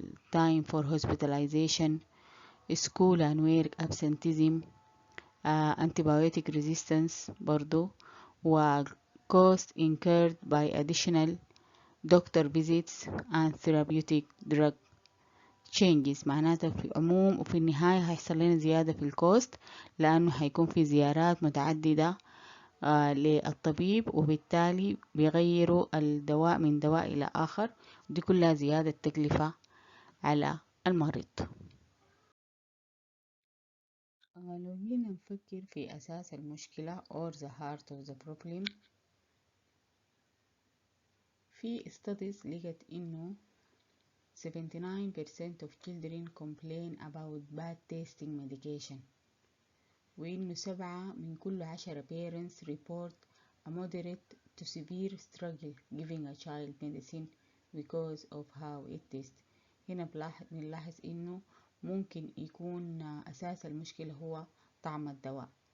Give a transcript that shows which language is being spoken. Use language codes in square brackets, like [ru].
[en] time for hospitalization, school and work absenteeism, antibiotic resistance برضو, cost incurred by additional doctor visits and therapeutic drug changes. [ar] معناته في العموم وفي النهاية هيحصل لنا زيادة في الكوست لأنه هيكون في زيارات متعددة للطبيب, وبالتالي بيغيروا الدواء من دواء إلى آخر, دي كلها زيادة تكلفة على المريض. لو جينا نفكر في أساس المشكلة [en] or the heart of the problem, في studies [ar] لقت إنه [en] 79% of children complain about bad tasting medication, [ar] وإنه 7 من كل 10 [en] parents report a moderate to severe struggle giving a child medicine because of how it tastes. [ar] هنا بنلاحظ إنه ممكن يكون أساس المشكلة هو طعم الدواء.